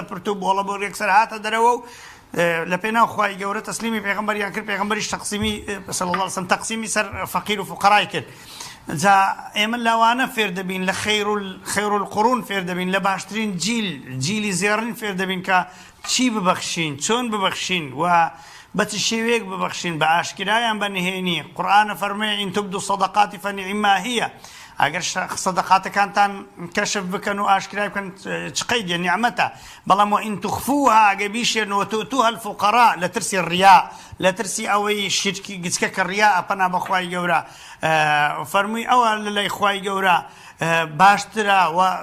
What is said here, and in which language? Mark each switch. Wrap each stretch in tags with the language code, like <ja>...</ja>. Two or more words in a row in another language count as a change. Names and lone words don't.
<ckb>پرت و بۆڵە بۆ یەکسەر هاتە دەرەوە و لە پێناو خوای گەورە تەسلیمی پێغەمبەریان کرد پێغەمبەریش تەقسیمی</ckb> <ar>صلی الله علیه وسلم</ar> <ckb>تەقسیمی سەر فەقیر و فوقەرای کرد جا ئێمە لەوانە فێر دەبین لە</ckb> <ar>خەیر القورون</ar> <ckb>فێر دەبین لە باشترین جیلی زێڕین فێر دەبین کە چی ببەخشین چۆن ببەخشین و بە چ شێوەیەک ببەخشین بە ئاشکرایان بەنهێنی قورئانە فەرمێ</ckb> <ar>ئین تبدوا الصدقات فنعما هي</ar> <ckb>ئەگەر سەدەقاتەکانتان کەشف بکەن و ئاشکرای بکەن چ قەیدێ نیعمەتە بەڵام</ckb> <ar>وئین تخفوها</ar> <ckb>ئەگە بیشێنەوە</ckb> <ar>وتؤتوها الفقراء</ar> <ckb>لە ترسی ڕیا لە ترسی ئەوەی شیرکی گچکە کە ڕیا ئەپەنا بە خوای گەورە فەرمووی ئەوە لە لای خوای گەورە باشترە و</ckb>